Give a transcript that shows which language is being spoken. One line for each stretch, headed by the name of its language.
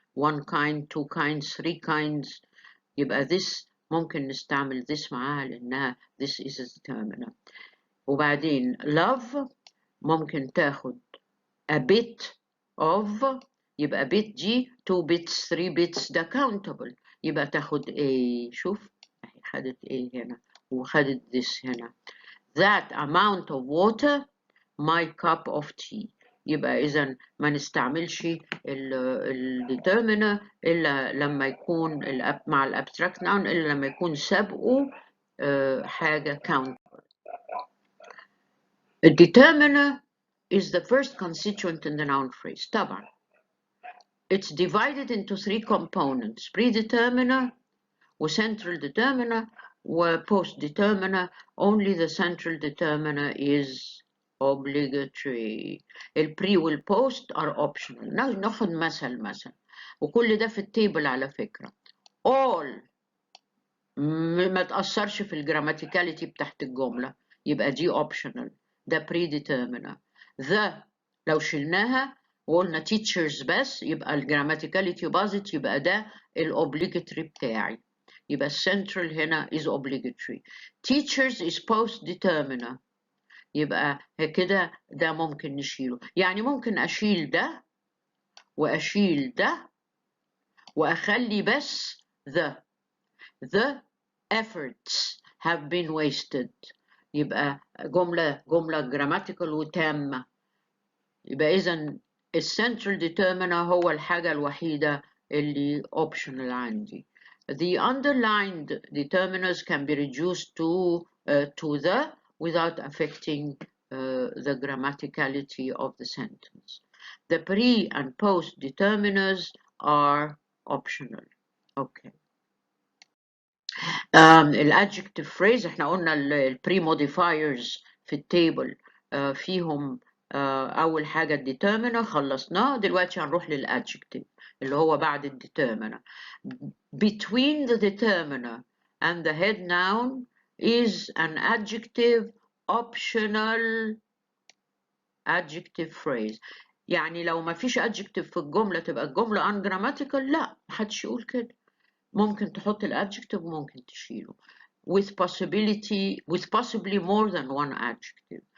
English: one kind, two kinds, three kinds،
Arabic: يبقى this ممكن نستعمل this معاها لأنها
English: this is a determiner.
Arabic: وبعدين love ممكن تاخد a bit of، يبقى bit دي 2 bits 3 bits ده countable، يبقى تاخد A. شوف اهي خدت A هنا وخدت this هنا.
English: that amount of water my cup of tea.
Arabic: يبقى إذا ما نستعملش الديترمينر إلا لما يكون مع الابستراكت ناون، إلا لما يكون سابقه حاجة countable.
English: الديترمينر is the first constituent in the noun phrase. طبعا it's divided into 3 components: predeterminer و central determiner و post determiner. only the central determiner is obligatory.
Arabic: البري والبوست are optional. ناخد مثل وكل ده في التيبل على فكرة. all ما تأثرش في الجراماتيكاليتي بتاعت الجملة يبقى دي optional، ده predeterminer. the لو شلناها وقلنا teachers بس يبقى الجراماتيكاليتي باظت، يبقى ده الobligatory بتاعي، يبقى central هنا is obligatory. teachers is post determiner، يبقى كده ده ممكن نشيله. يعني ممكن أشيل ده وأشيل ده وأخلي بس
English: the efforts have been wasted،
Arabic: يبقى جملة grammatical وتامة. يبقى إذن الcentral determiner هو الحاجة الوحيدة اللي optional عندي.
English: The underlined determiners can be reduced to the without affecting the grammaticality of the sentence. The pre and post determiners are optional. Okay.
Arabic: الادجكتيف phrase احنا قلنا البري موديفايرز في التيبل فيهم اول حاجه الديترمينر خلصناه، دلوقتي هنروح للادجكتيف اللي هو بعد الديترمينر.
English: between the determiner and the head noun is an adjective optional adjective phrase.
Arabic: يعني لو ما فيش adjective في الجمله تبقى الجمله ungrammatical؟ لا، محدش يقول كده. ممكن تحط الادجكتيف وممكن تشيله
English: with possibly more than one adjective.